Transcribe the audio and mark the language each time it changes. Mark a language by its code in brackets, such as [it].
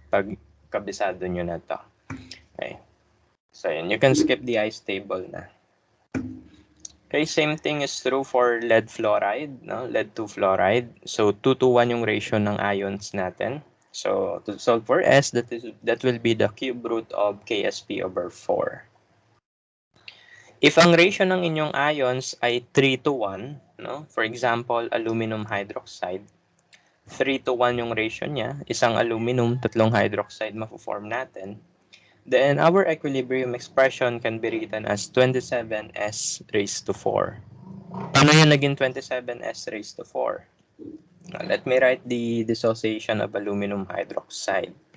[tl] Pag kabisado nyo na to. [en] Okay. So, yun, you can skip the ice table na. Okay, same thing is true for lead fluoride, no? Lead 2 fluoride. So, 2-to-1 [tl] yung ratio ng ions natin. [en] So, to solve for S, that will be the cube root of KSP over 4. [tl] If ang ratio ng inyong ions ay 3-to-1, no? [en] For example, aluminum hydroxide, 3-to-1 [tl] yung ratio niya, isang aluminum, 3 hydroxide mapo-form natin, [en] then our equilibrium expression can be written as 27s raised to 4. [tl] Paano yung naging 27s raised to 4? [en] Let me write the dissociation of aluminum hydroxide.